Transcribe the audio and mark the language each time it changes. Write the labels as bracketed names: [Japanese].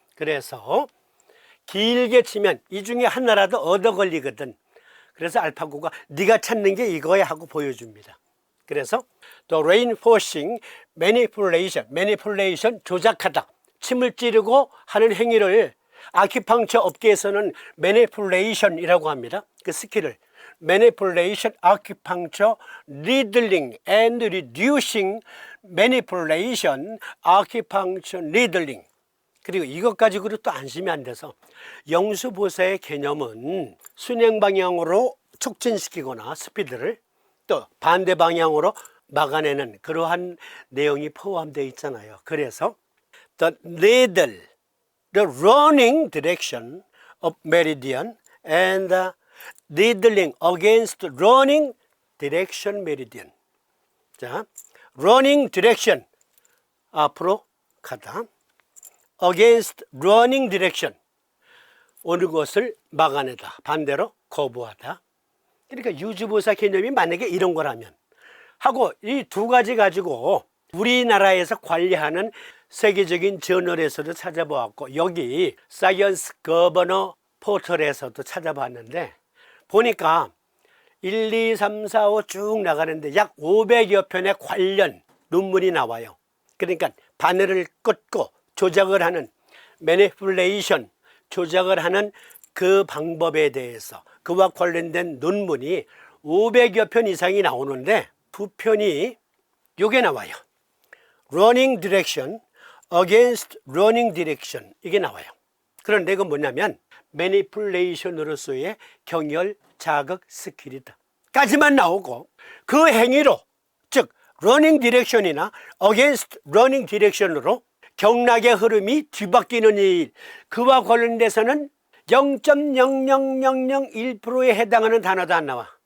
[Korean] 그래서 길게 치면 이 중에 하나라도 얻어 걸리거든. 그래서 알파고가 네가 찾는 게 이거야 하고 보여줍니다. 그래서 또 reinforcing, manipulation, 조작하다. 침을 찌르고 하는 행위를 아큐펑처 업계에서는 manipulation이라고 합니다. 그 스킬을 [English] manipulation, acupuncture, needling and reducing, manipulation, acupuncture, needling. [Korean] 그리고 이것 가지고도 또 안심이 안 돼서 영수보사의 개념은 순행 방향으로 촉진시키거나 스피드를 또 반대 방향으로 막아내는 그러한 내용이 포함되어 있잖아요. 그래서 [English] the needle, the running direction of meridian and the needling against running direction meridian. [Korean] 자, running direction 앞으로 가다. [English] against running direction [Korean] 오는 것을 막아내다. 반대로 거부하다. 그러니까 유주보사 개념이 만약에 이런 거라면 하고 이 두 가지 가지고 우리나라에서 관리하는 세계적인 저널에서도 찾아보았고 여기 사이언스 거버너 포털에서도 찾아봤는데 보니까 1, 2, 3, 4, 5 쭉 나가는데 약 500여 편의 관련 논문이 나와요. 그러니까 바늘을 꽂고 조작을 하는 매니플레이션, 조작을 하는 그 방법에 대해서 그와 관련된 논문이 500여 편 이상이 나오는데 두 편이 요게 나와요. [English] running direction against running direction [Korean] 이게 나와요. 그런데 이건 뭐냐면 매니플레이션으로서의 경열 자극 스킬이다 까지만 나오고 그 행위로 즉 running direction이나 against running direction으로 경락의 흐름이 뒤바뀌는 일 그와 관련돼서는 0.00001%에 해당하는 단어도 안 나와.